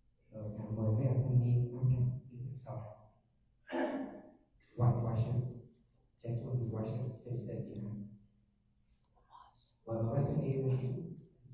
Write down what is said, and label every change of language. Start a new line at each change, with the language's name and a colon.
Vietnamese: Rồi mời mấy anh thanh niên áo trắng đứng sau.
English: White shirts, gentlemen with white shirts, can you stand behind?
Vietnamese: Mời mấy anh thanh niên đứng sau.